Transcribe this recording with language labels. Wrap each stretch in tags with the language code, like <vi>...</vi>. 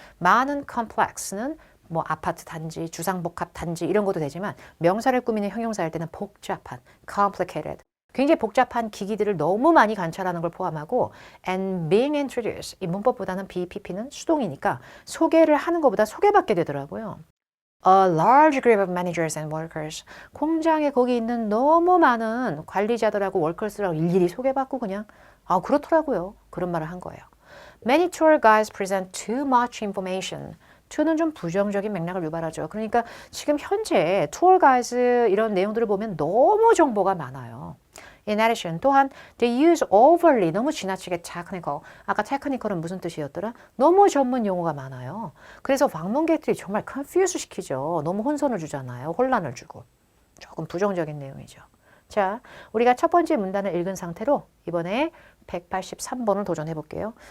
<ko>많은 complex는 뭐 아파트 단지, 주상복합 단지 이런 것도 되지만 명사를 꾸미는 형용사 할 때는 복잡한, complicated, 굉장히 복잡한 기기들을 너무 많이 관찰하는 걸 포함하고</ko> <en>and being introduced,</en> <ko>이 문법보다는 BPP는 수동이니까 소개를 하는 것보다 소개받게 되더라고요.</ko> <en>A large group of managers and workers.</en> <ko>공장에 거기 있는 너무 많은 관리자들하고 workers들하고 일일이 소개받고 그냥 그렇더라고요. 그런 말을 한 거예요.</ko> <en>Many tour guides present too much information.</en> <ko>to는 좀 부정적인 맥락을 유발하죠. 그러니까 지금 현재 투어 가이드 이런 내용들을 보면 너무 정보가 많아요.</ko> <en>In addition,</en> <ko>또한</ko> <en>they use overly,</en> <ko>너무 지나치게</ko> <en>technical.</en> <ko>아까 technical은 무슨 뜻이었더라? 너무 전문 용어가 많아요. 그래서 방문객들이 정말 confuse 시키죠. 너무 혼선을 주잖아요. 혼란을 주고. 조금 부정적인 내용이죠. 자, 우리가 첫 번째 문단을 읽은 상태로 이번에 183번을 도전해 볼게요.</ko>